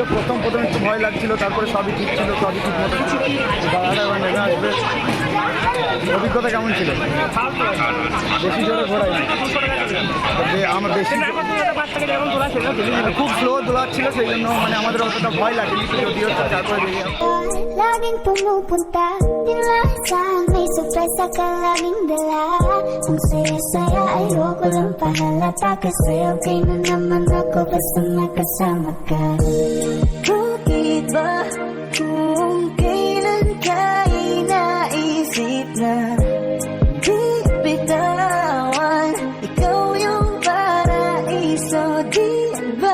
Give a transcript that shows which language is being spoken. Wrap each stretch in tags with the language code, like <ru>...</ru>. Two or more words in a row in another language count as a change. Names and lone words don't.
<bn>প্রথম একটু ভয় লাগছিল, তারপরে সবই ঠিক ছিল, সবই ঠিক মতো দাঁড়াটা এবার নেমে আসবে। অভিজ্ঞতা কেমন ছিল? বেশি জোরে ঘোরাই, আমার বেশি খুব স্লো দোলাচ্ছিল, সেই জন্য মানে আমাদের অতটা ভয় লাগেনি, যদিও তারপরে</bn> <tl>Laging pumupunta din lang saan may surpresa ka laging dala. Ang saya-saya ayoko lang pahalata kasi okay na naman ako basta nakasama ka. Bakit ba kung kailan ka inaisip na di bitawan, ikaw yung paraiso, di ba?</tl>